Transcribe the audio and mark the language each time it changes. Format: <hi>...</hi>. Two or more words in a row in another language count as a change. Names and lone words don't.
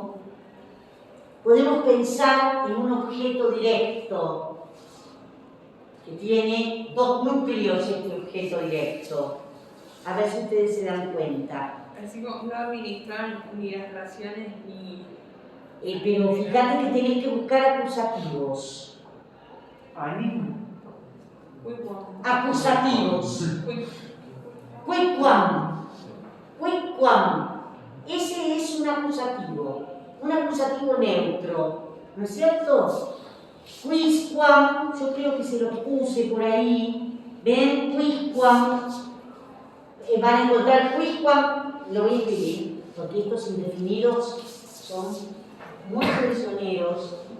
<es>Podemos pensar en un objeto directo, que tiene dos núcleos este objeto directo. A ver si ustedes se dan cuenta. Así como no administran ni las relaciones ni. Pero fíjate que tenés que buscar acusativos. animo. Acusativos. Quicquam. Ese es un acusativo neutro, ¿no es cierto? Quisquam, yo creo que se los puse por ahí. ¿Ven? Quisquam. Van a encontrar quisquam, lo voy a escribir, porque estos indefinidos son muy prisioneros.</es>